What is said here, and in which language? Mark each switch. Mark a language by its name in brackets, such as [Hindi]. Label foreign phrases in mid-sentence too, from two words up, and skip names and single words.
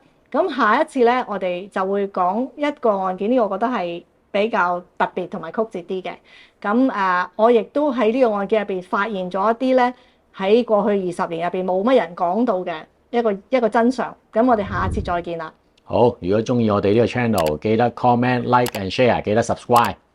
[Cantonese] 咁下一次咧，我哋就會講一個案件，呢個我覺得係比較特別同埋曲折啲嘅。咁我亦都喺呢個案件入邊發現咗一啲咧，喺過去20年入邊冇乜人講到嘅一個真相。咁我哋下一次再見啦。好，如果中意我哋呢個 channel， 記得 [English] comment、like and share， [Cantonese] 記得 subscribe。